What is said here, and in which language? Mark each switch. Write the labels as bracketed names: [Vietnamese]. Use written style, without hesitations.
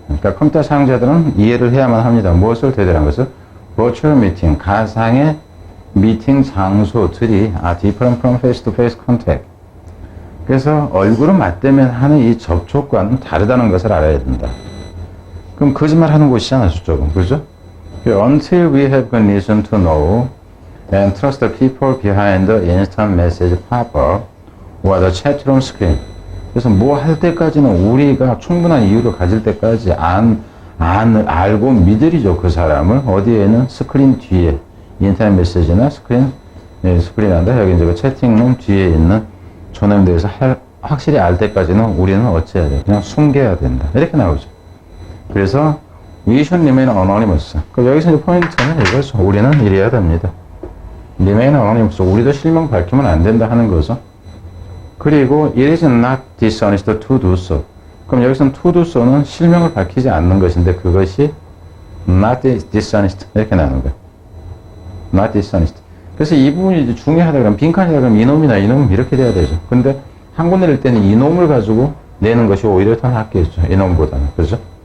[Korean] 그러니까 컴퓨터 사용자들은 이해를 해야만 합니다. 무엇을 대대한 것을 virtual meeting, 가상의 미팅 장소들이 [English] different from face-to-face contact. [Korean] 그래서 얼굴을 맞대면 하는 이 접촉과는 다르다는 것을 알아야 된다. 그럼 거짓말 하는 곳이잖아, 저쪽은. 그죠? [English] Until we have good reason to know and trust the people behind the instant message pop-up or the chat room screen. [Korean] 그래서 뭐 할 때까지는 우리가 충분한 이유를 가질 때까지 알고 믿으리죠, 그 사람을. 어디에는 스크린 뒤에. 인터넷 메시지나 스크린한다. 여기 이제 그 채팅룸 뒤에 있는 저놈에 대해서 확실히 알 때까지는 우리는 어찌해야 돼? 그냥 숨겨야 된다. 이렇게 나오죠. 그래서 [English] we should remain anonymous. [Korean] 여기서 이제 포인트는 이거죠. 우리는 이래야 됩니다. [English] remain anonymous. [Korean] 우리도 실명 밝히면 안 된다 하는 거죠. [English] 그리고 it is not dishonest to do so. [Korean] 그럼 여기서는 to do so는 실명을 밝히지 않는 것인데 그것이 [English] not dishonest [Korean] 이렇게 나오는 거예요. [English] not dishonest. [Korean] 그래서 이 부분이 이제 중요하다 그러면 빈칸이다 그러면 이놈이나 이놈 이렇게 돼야 되죠. 근데 한 권 낼 때는 이놈을 가지고 내는 것이 오히려 더 낫겠죠. 이놈보다는. 그렇죠?